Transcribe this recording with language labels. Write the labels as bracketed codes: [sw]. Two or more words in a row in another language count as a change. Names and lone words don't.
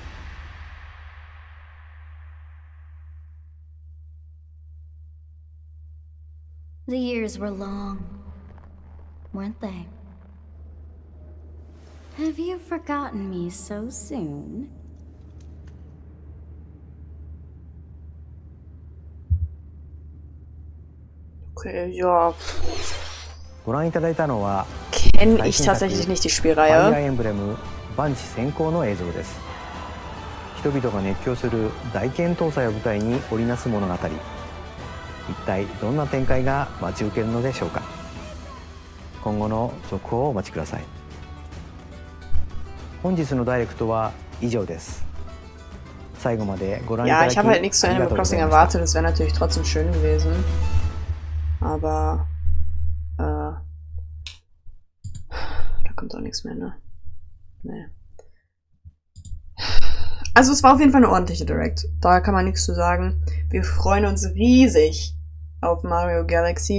[en] The years were long, weren't they? Have you forgotten me so soon? [de] Okay, ja. [ja] ご覧いただいたのは [de] Kenne ich tatsächlich nicht die [ja] ファイア [de] Spielreihe. [ja] ーエンブレム万地先行の映像です。人々が熱狂する大剣闘祭を舞台に織りなす物語。一体どんな展開が待ち受けるのでしょうか。今後の続報をお待ちください。本日のダイレクトは以上です。最後までご覧いた [de] Ja, [ja] だき [de] ich habe halt nichts zu [ja] ありが [de] Animal [ja] とうござ [de] Crossing [ja] いました。 [de] erwartet. Das wäre natürlich trotzdem schön gewesen. Aber da kommt auch nichts mehr, ne? Nee. Also es war auf jeden Fall eine ordentliche Direct. Da kann man nichts zu sagen. Wir freuen uns riesig auf Mario Galaxy.